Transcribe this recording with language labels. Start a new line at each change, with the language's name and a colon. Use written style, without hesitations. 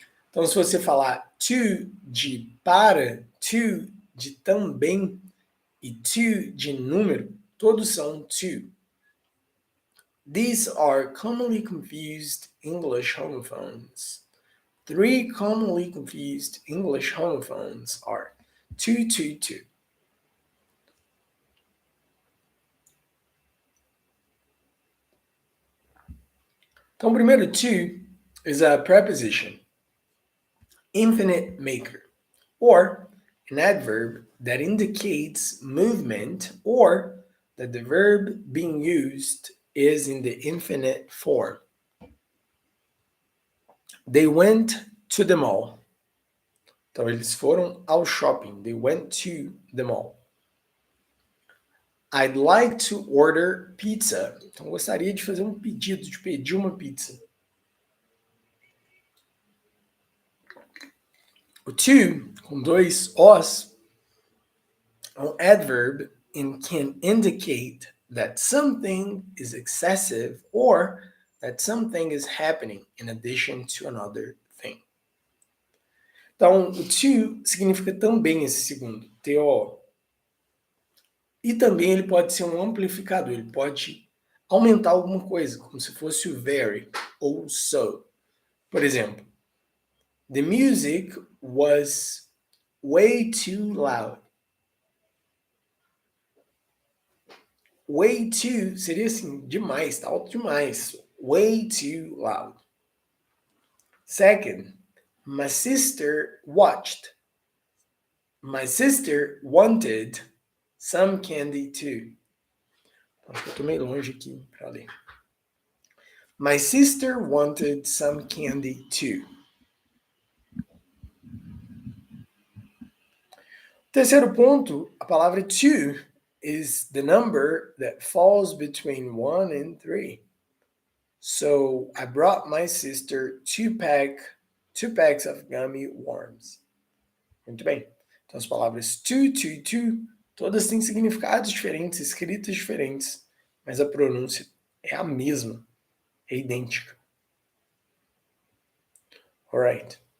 Portuguese: Então, se você falar to de para, to de também e to de número, todos são to.
English: These are commonly confused English homophones. 3 commonly confused English homophones are to.
Portuguese: Então, primeiro,
English: to is a preposition, infinite maker, or an adverb that indicates movement or that the verb being used is in the infinite form. They went to the mall.
Portuguese: Então, eles foram ao shopping.
English: They went to the mall. I'd like to order pizza.
Portuguese: Então, gostaria de fazer um pedido, de pedir uma pizza. O to, com 2 os, é um
English: adverb and can indicate that something is excessive or that something is happening in addition to another thing.
Portuguese: Então, o to significa também esse segundo, to. E também ele pode ser um amplificador, ele pode aumentar alguma coisa, como se fosse o very ou so. Por exemplo,
English: the music was way too loud. Way too
Portuguese: seria assim, demais, tá alto demais.
English: Way too loud. Second, my sister watched. My sister wanted some candy too.
Portuguese: Acho que eu tô meio longe aqui para ler.
English: My sister wanted some candy too.
Portuguese: Terceiro ponto, a palavra
English: to is the number that falls between 1 and 3. So I brought my sister two packs of gummy worms.
Portuguese: Muito bem. Então as palavras to, todas têm significados diferentes, escritas diferentes, mas a pronúncia é a mesma, é idêntica.
English: Alright.